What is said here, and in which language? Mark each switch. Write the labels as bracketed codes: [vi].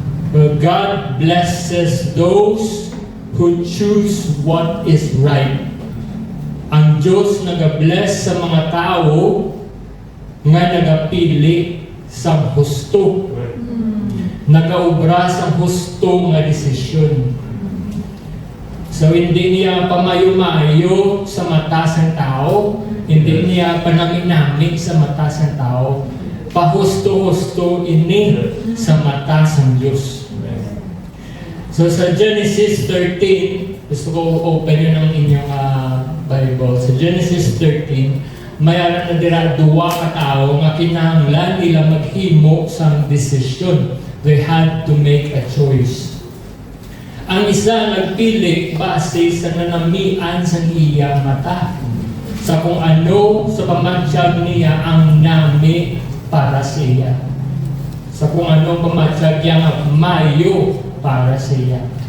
[en] Well, God blesses those who choose what is right. [hil] Ang Diyos nag-bless sa mga tao nga nagapili sa husto. Nagaubra sa husto nga desisyon. So hindi niya pamayo-mayo sa mata ng tao, hindi niya panaminamig sa mata ng tao, pahusto-husto ini sa mata ng Diyos. So sa Genesis 13, gusto ko open yun ang inyong Bible. Sa Genesis 13, mayroon na dira duwa ka tao nga kinahanglan nila maghimo sa desisyon. [en] They had to make a choice. [hil] Ang isa nagpili base sa nanamian sa iya mata. Sa kung ano sa pamatsyag niya ang nami para sa iya. Sa kung ano pamatsyag niya mayo para sa iya.